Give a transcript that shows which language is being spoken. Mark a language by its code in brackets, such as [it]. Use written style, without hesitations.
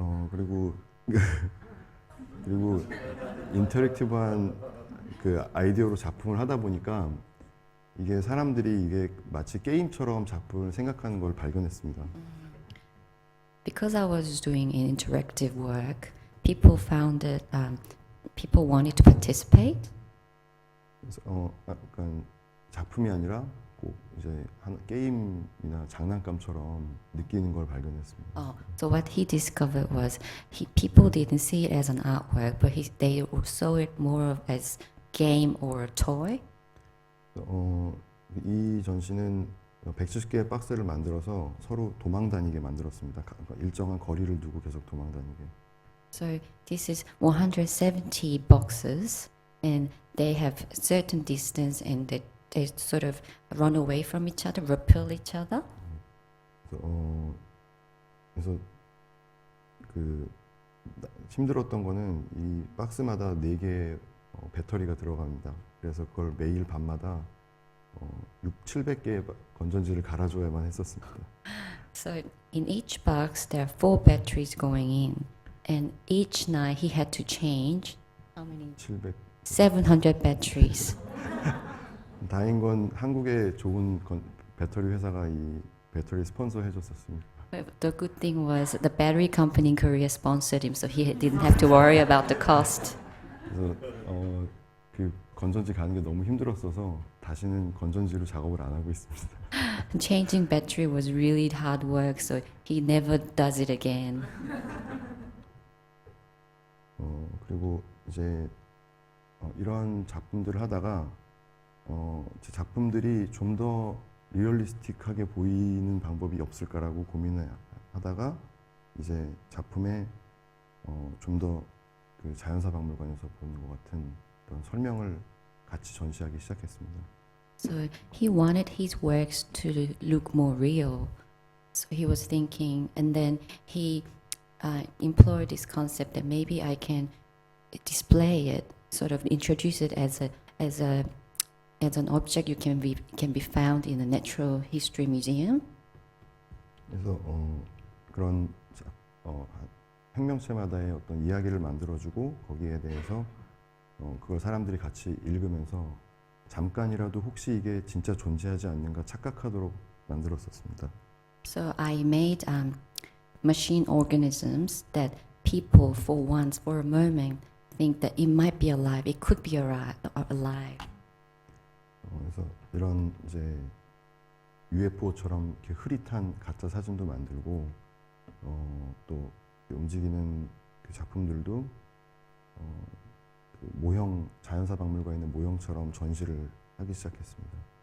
[ko] 그리고 인터랙티브한 그 아이디어로 작품을 하다 보니까 이게 사람들이 이게 마치 게임처럼 작품을 생각하는 걸 발견했습니다. [en] Because I was doing an interactive work, people found that people wanted to participate. [ko] 그래서 약간 작품이 아니라 꼭 이제 게임이나 장난감처럼 느끼는 걸 발견했습니다. [en] Oh, so what he discovered was people didn't see it as an artwork, but they saw it more of as game or a toy. [ko] 이 전시는 170개의 박스를 만들어서 서로 도망 다니게 만들었습니다. 일정한 거리를 두고 계속 도망 다니게. [en] So this is 170 boxes, and they have certain distance, and they sort of run away from each other, repel each other. [ko] 그래서 힘들었던 거는 이 박스마다 4개의 배터리가 들어갑니다. 그래서 그걸 매일 밤마다 700개의 건전지를 갈아줘야만 했었습니다. [en] So in each box there are 4 batteries going in, and each night he had to change how many? 700 batteries. [ko] 다행인 건 한국의 좋은 배터리 회사가 이 배터리 스폰서 해줬었습니다. [en] But the good thing was the battery company in Korea sponsored him, so he didn't have to worry about the cost. [ko] 그래서 그 건전지 가는 게 너무 힘들었어서 다시는 건전지로 작업을 안 하고 있습니다. [en] Changing battery was really hard work, so he never does it again. [ko] 그리고 이제 이런 작품들을 하다가 제 작품들이 좀 더 리얼리스틱하게 보이는 방법이 없을까라고 고민을 하다가 이제 작품에 좀 더 그 자연사 박물관에서 보는 것 같은 그런 설명을 같이 전시하기 시작했습니다. [en] So he wanted his works to look more real. So he was thinking, and then he employed this concept that maybe I can display it, sort of introduce it as an object you can be found in a natural history museum. [ko] 그래서 그런 생명체마다의 어떤 이야기를 만들어주고 거기에 대해서 그걸 사람들이 같이 읽으면서 잠깐이라도 혹시 이게 진짜 존재하지 않는가 착각하도록 만들었었습니다. [en] So I made machine organisms that people, for once, for a moment, think that it might be alive. It could be alive. [ko] 그래서 이런 이제 UFO처럼 이렇게 흐릿한 가짜 사진도 만들고 또 움직이는 그 작품들도 그 모형 자연사 박물관에 있는 모형처럼 전시를 하기 시작했습니다.